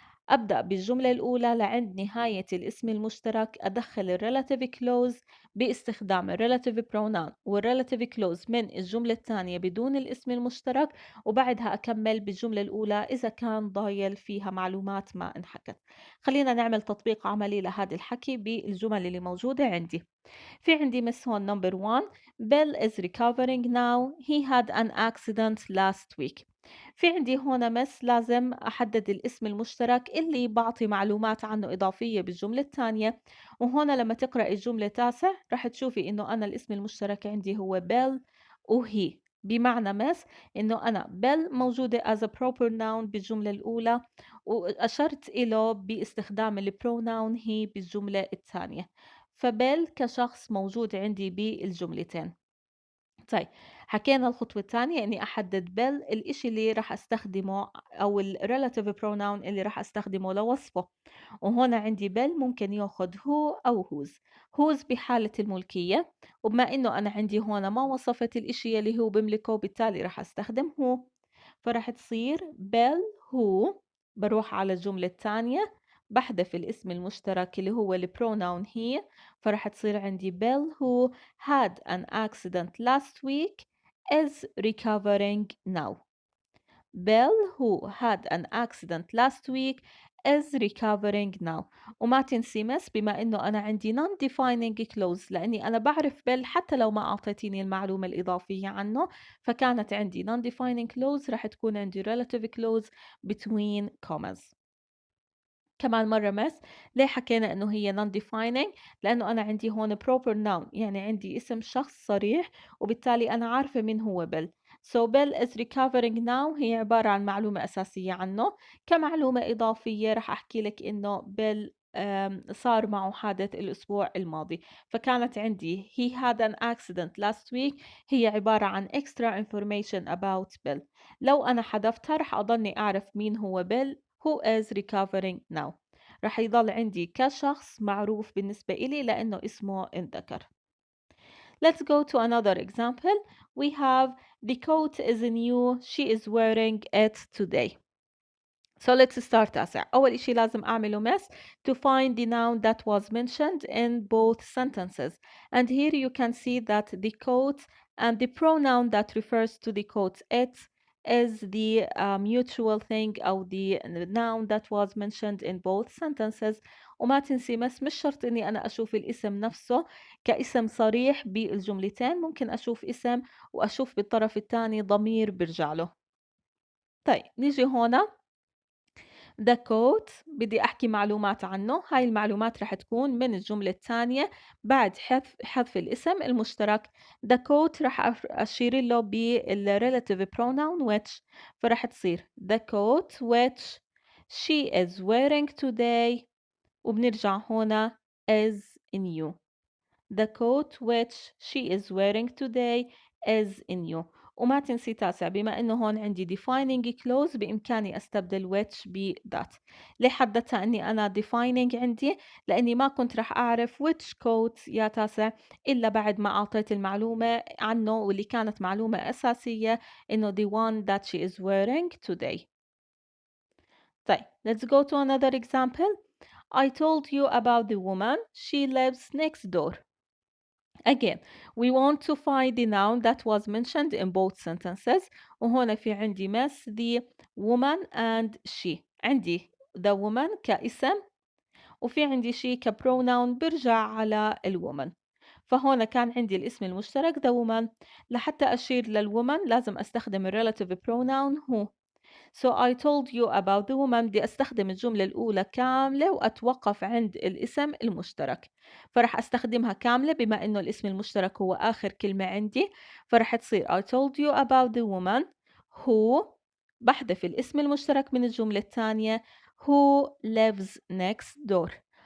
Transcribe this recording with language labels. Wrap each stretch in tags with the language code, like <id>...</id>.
<ar>أبدأ بالجملة الأولى لعند نهاية الاسم المشترك أدخل relative clause باستخدام relative pronoun relative clause من الجملة الثانية بدون الاسم المشترك، وبعدها أكمل بالجملة الأولى إذا كان ضايل فيها معلومات ما انحكت. خلينا نعمل تطبيق عملي لهذا الحكي بالجمل اللي موجودة عندي. في عندي هون number one.</ar> <en>Bill is recovering now. He had an accident last week.</en> <ar>في عندي هون لازم أحدد الاسم المشترك اللي بعطي معلومات عنه إضافية بالجملة الثانية. وهون لما تقرأ الجملة تاسع رح تشوفي إنه أنا الاسم المشترك عندي هو Bill وهي، بمعنى إنه أنا Bill موجودة as a proper noun بالجملة الأولى، وأشرت إله باستخدام البروناون هي بالجملة الثانية. فبيل كشخص موجود عندي بالجملتين. طيب حكينا الخطوة التانية إني أحدد الإشي اللي راح أستخدمه أو الrelative pronoun اللي راح أستخدمه لوصفه، وهنا عندي ممكن ياخد هو أو whose بحالة الملكية، وبما إنه أنا عندي هنا ما وصفت الإشي اللي هو بملكه بالتالي راح أستخدم هو، فراح تصير who. بروح على الجملة التانية بحذف الاسم المشترك اللي هو البروناون هي، فراح تصير عندي</ar> <en>who had an accident last week is recovering now. Bill who had an accident last week is recovering now.</en> <ar>وما تنسي مس بما انه انا عندي non-defining clause لاني انا بعرف بيل حتى لو ما اعطيتيني المعلومة الاضافية عنه، فكانت عندي non-defining clause راح تكون عندي relative clause between commas. كمان مرة مس ليه حكينا إنه هي non-defining؟ لأنه أنا عندي هون proper noun يعني عندي اسم شخص صريح وبالتالي أنا عارفة مين هو بيل. So Bill is recovering now هي عبارة عن معلومة أساسية عنه. كمعلومة إضافية رح أحكي لك إنه بيل صار معه حادث الأسبوع الماضي، فكانت عندي</ar> <en>he had an accident last week</en> <ar>هي عبارة عن</ar> <en>extra information about Bill.</en> <ar>لو أنا حذفتها رح أضلني أعرف مين هو بيل</ar> <en>who is recovering now.</en> <ar>رح يضل عندي كشخص معروف بالنسبة إلي لأنه اسمه انذكر.</ar> <en>Let's go to another example. We have the coat is new, she is wearing it today. So let's start تاسع.</en> <ar>أول إشي لازم أعمله</ar> <en>miss to find the noun that was mentioned in both sentences. And here you can see that the coat and the pronoun that refers to the coat it is the mutual thing أو the noun that was mentioned in both sentences.</en> <ar>وما تنسي مش شرط إني أنا أشوف الاسم نفسه كاسم صريح بالجملتين، ممكن أشوف اسم وأشوف بالطرف الثاني ضمير برجع له. طيب نيجي هنا the coat بدي أحكي معلومات عنه، هاي المعلومات رح تكون من الجملة الثانية بعد حذف الاسم المشترك.</ar> <en>the coat</en> <ar>رح أشير له</ar> <en>relative pronoun which،</en> <ar>فرح تصير</ar> <en>the coat which she is wearing today،</en> <ar>وبنرجع هنا</ar> <en>is new. The coat which she is wearing today is new.</en> <ar>وما تنسي تاسع بما انه هون عندي defining clause بامكاني استبدل which ب that. ليه حددتها اني انا defining عندي؟ لاني ما كنت رح اعرف</ar> <en>which coat</en> <ar>يا تاسع الا بعد ما اعطيت المعلومة عنه واللي كانت معلومة اساسية انه</ar> <en>the one that she is wearing today. طيب let's go to another example. I told you about the woman, she lives next door. Again, we want to find the noun that was mentioned in both sentences.</en> <ar>وهنا في عندي miss</ar> <en>the woman and she.</en> <ar>عندي the woman كاسم وفي عندي she كpronoun برجع على الwoman. فهنا كان عندي الاسم المشترك the woman. لحتى أشير للwoman لازم أستخدم relative pronoun who.</ar> <en>So I told you about the woman.</en> <ar>بدي أستخدم الجملة الأولى كاملة وأتوقف عند الاسم المشترك، فرح أستخدمها كاملة بما إنه الاسم المشترك هو آخر كلمة عندي، فرح تصير</ar> <en>I told you about the woman who،</en> <ar>بحذف الاسم المشترك من الجملة الثانية</ar> <en>who lives next door.</en>